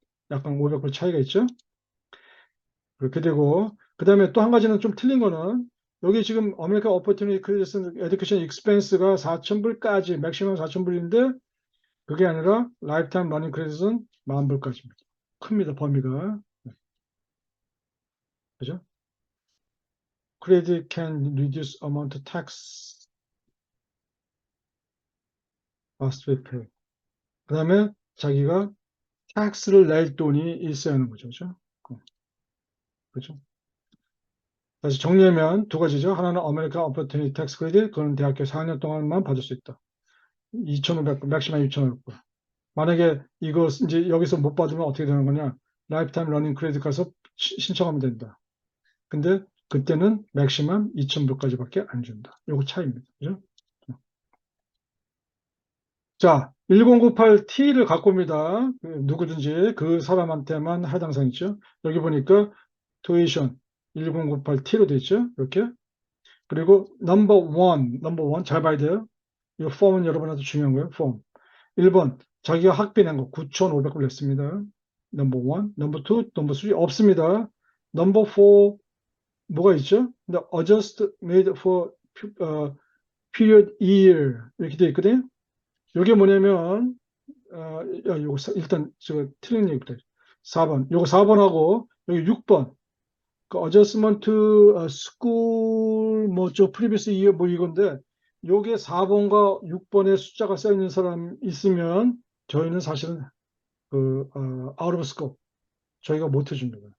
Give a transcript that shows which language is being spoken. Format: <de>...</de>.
<ko>약간 500불 차이가 있죠? 그렇게 되고 그 다음에 또 한 가지는 좀 틀린 거는 여기 지금 아메리칸 어퍼튜니티 크레딧은 에듀케이션 익스펜스가 4,000불까지 맥시멈 4,000불인데 그게 아니라 라이프타임 러닝 크레딧은 10,000불까지입니다. 큽니다. 범위가. 그죠?</ko> <en>Credit can reduce amount of tax must be paid.</en> <ko>그 다음에 자기가 tax를 낼 돈이 있어야 하는 거죠. 그죠? 그죠? 다시 정리하면 두 가지죠. 하나는 아메리칸 어퍼튜니티 텍스 크레딧, 그건 대학교 4년 동안만 받을 수 있다. 2,500불, 맥시멈 2,500불. 만약에 이거 이제 여기서 못 받으면 어떻게 되는 거냐? 라이프타임 러닝 크레딧 가서 신청하면 된다. 근데 그때는 맥시멈 2,000불까지밖에 안 준다. 요거 차이입니다. 그죠? 자, 1098T를 갖고 옵니다. 누구든지 그 사람한테만 해당 사항이죠. 여기 보니까 tuition 1098T로 되어 있죠. 이렇게. 그리고 넘버 원 잘 봐야 돼요. 이 폼은 여러분한테 중요한 거예요. 폼. 1번 자기가 학비 낸 거 9,500불 냈습니다. 넘버 원. 넘버 투, 넘버 쓰리 없습니다. 넘버 포 뭐가 있죠? 근데</ko> <en>adjust made for period year</en> <ko>이렇게 되어 있거든요. 이게 뭐냐면 요거 일단 제가 틀린 얘기부터 4번. 요거 4번하고 여기 6번. 그 adjustment school 뭐저 previous year 뭐 이건데 요게 4번과 6번에 숫자가 써 있는 사람 있으면 저희는 사실은 out of scope 저희가 못 해줍니다.</ko>